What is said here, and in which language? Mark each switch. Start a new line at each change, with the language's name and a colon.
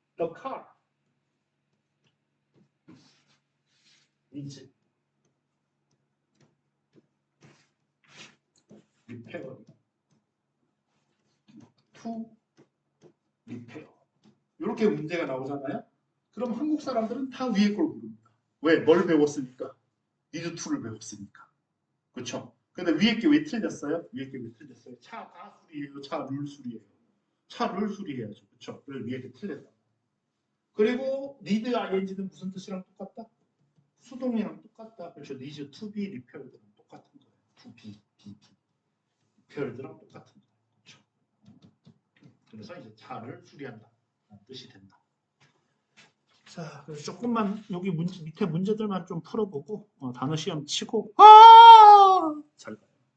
English: The car is repaired to repair.
Korean: 이렇게 문제가 나오잖아요. 그럼 한국 사람들은 다 위에 걸 부릅니다. 왜? 뭘 배웠으니까? need to를 배웠으니까. 그렇죠? 근데 위에 게 왜 틀렸어요? 위에 게 왜 틀렸어요? 차가 수리예요? 차를 수리예요? 차를 수리해야죠. 그렇죠? 그래서 위에 게 틀렸다. 그리고 need ing는 무슨 뜻이랑 똑같다? 수동이랑 똑같다. 그렇죠? need to be repaired랑 똑같은 거예요. to be repaired랑 똑같은 거예요. 그렇죠? 그래서 이제 차를 수리한다. 라는 뜻이 된다. 자, 그래서 조금만 여기 밑에 문제들만 좀 풀어보고 단어 시험 치고 잘 가요.